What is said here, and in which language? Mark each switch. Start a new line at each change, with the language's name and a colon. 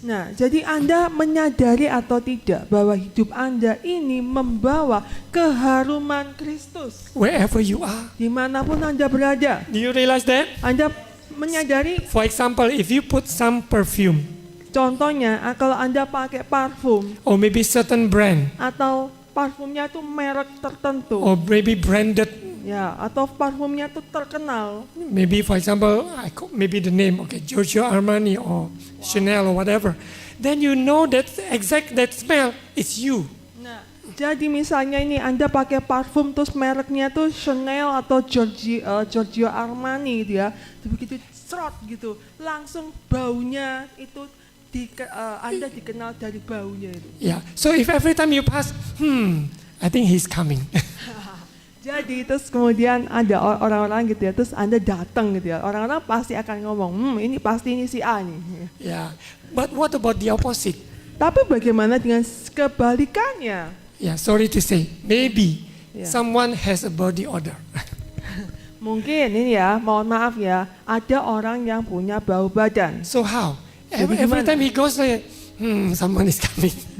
Indonesian: Nah, jadi Anda menyadari atau tidak bahwa hidup Anda ini membawa keharuman Kristus.
English: Wherever you are.
Indonesian: Dimanapun Anda berada.
English: Do you realize that?
Indonesian: Anda menyadari,
English: For example, if you put some perfume
Indonesian: contohnya kalau Anda pakai parfum
English: or maybe certain brand
Indonesian: atau parfumnya itu merek tertentu.
English: or maybe branded,
Indonesian: Ya, atau parfumnya itu terkenal.
English: maybe for example, maybe the name, okay, Giorgio Armani or Chanel or whatever, then you know that that smell is you.
Indonesian: Nah, jadi misalnya ini Anda pakai parfum terus mereknya tuh Chanel atau Giorgio Armani gitu ya. Begitu serot gitu, langsung baunya itu Anda dikenal dari baunya itu.
English: Yeah. So if every time you pass, I think he's coming.
Indonesian: Jadi terus kemudian ada orang-orang gitu ya, terus Anda datang gitu ya, orang-orang pasti akan ngomong, ini pasti ini si A nih.
English: Yeah. But what about the opposite?
Indonesian: Tapi bagaimana dengan kebalikannya?
English: Yeah. Sorry to say, maybe Yeah. someone has a body odor.
Indonesian: Mungkin ini ya, mohon maaf ya, ada orang yang punya bau badan.
English: So how?
Indonesian: Jadi
English: Every
Indonesian: gimana?
English: time he goes like, someone is coming.